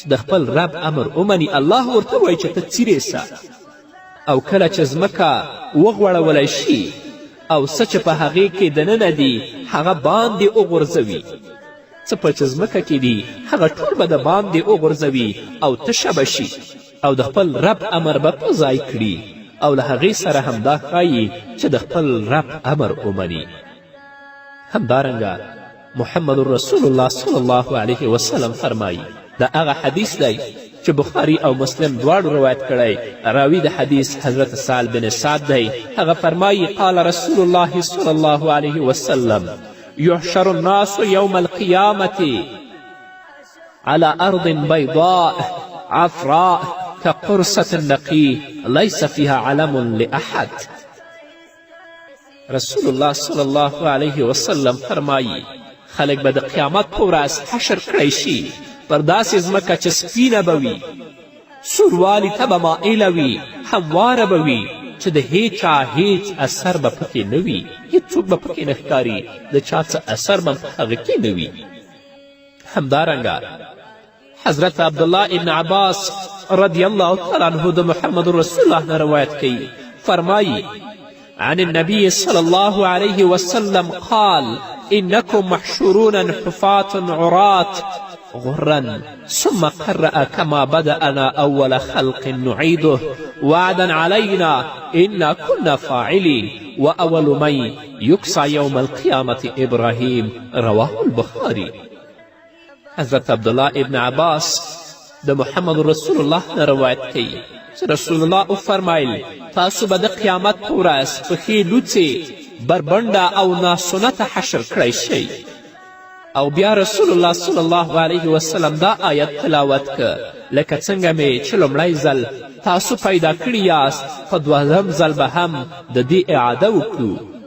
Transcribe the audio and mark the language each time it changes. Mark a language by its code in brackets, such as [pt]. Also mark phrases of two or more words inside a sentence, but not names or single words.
[ps] د خپل رب امر ومني، الله ورته وایي چې ته څیرې سه، او کله چې ځمکه وغوړولی شي او څه چې په هغې کې دننه دي هغه باندې وغورځوي، څه په چې ځمکه کې دي هغه ټول به د باندې وغورځوي او تشه به شي او د خپل رب امر به په ځای کړي او له هغې سره همدا ښایي چې د خپل رب امر ومني. همدارنګه محمد رسول الله [ar] صلی الله علیه وسلم [ps] فرمایي دا هغه حدیث دی چې بخاري او مسلم دواړو روایت کړی. راوي د حدیث حضرت سهل بن سعد دی. هغه فرمایي [ar] قال رسول الله صلی الله علیه وسلم يحشر الناس يوم القيامة على أرض بيضاء عفراء كقرصة النقي ليس فيها علم لأحد. [ps] رسول الله [ar] صلی الله علیه وسلم [ps] فرمایي خلک به د قیامت په ورځ حشر کړی شي پر داسې ځمکه چې سپینه به وي، سوروالي ته به مائله وي، همواره به وي چې د هیچا هیڅ اثر به پکې نه وي، هیڅوک به پکې نه ښکاري، د چا څه اثر به په هغه کې نه وي. همدارنګه حضرت عبدالله ابن عباس [ar] رضی الله تعالی عنه [ps] د محمد رسول الله نه روایت کوي. [ar] فرمایي عن النبي صلى الله عليه وسلم قال إنكم محشورون حفاة عراة غرا ثم قرأ كما بدأنا أول خلق نعيده وعدا علينا إنا كنا فاعلين وأول من يكسى يوم القيامة إبراهيم. رواه البخاري. [ps] حضرت عبدالله ابن عباس د محمد رسول الله نه روایت کوي چې رسول الله وفرمایل تاسو به د قیامت په ورځ پښې لوڅې بربنډه او ناسنته حشر کړی شئ. او بیا رسول الله [ar] صلی الله علیه وسلم [ps] دا آیت تلاوت که لکه څنګه مې چې لومړی ځل تاسو پیدا کړي یاست په دوهم ځل به هم د دې اعاده وکړو.